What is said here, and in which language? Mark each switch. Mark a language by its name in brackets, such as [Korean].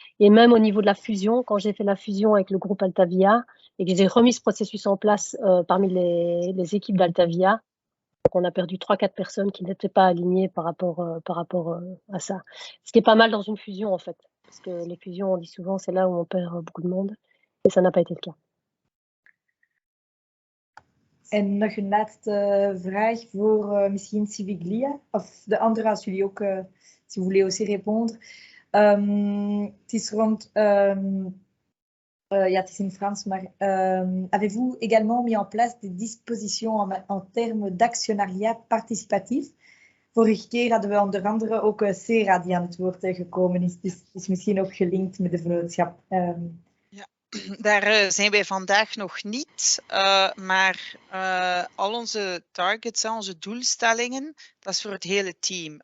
[French] Et même au niveau de la fusion, quand j'ai fait la fusion avec le groupe Altavia et que j'ai remis ce processus en place parmi les équipes d'Altavia, on a perdu 3-4 personnes qui n'étaient pas alignées par rapport à ça. Ce qui est pas mal dans une fusion, en fait. Parce que les fusions, on dit souvent, c'est là où on perd beaucoup de monde. Et ça n'a pas été le cas. [Dutch] En nog een laatste vraag voor misschien Siviglia. Of de andere, als jullie ook, [French] si vous voulez aussi répondre. [Dutch] Het is rond... ja, het is in Frans, maar [French] avez-vous également mis en place des dispositions en termes d'actionnariat participatif? [Dutch] Vorige keer hadden we onder andere ook Sera die aan het woord gekomen is. Dus is misschien ook gelinkt met de vennootschap. Ja, daar zijn wij vandaag nog niet, maar al onze targets, onze doelstellingen, dat is voor het hele team.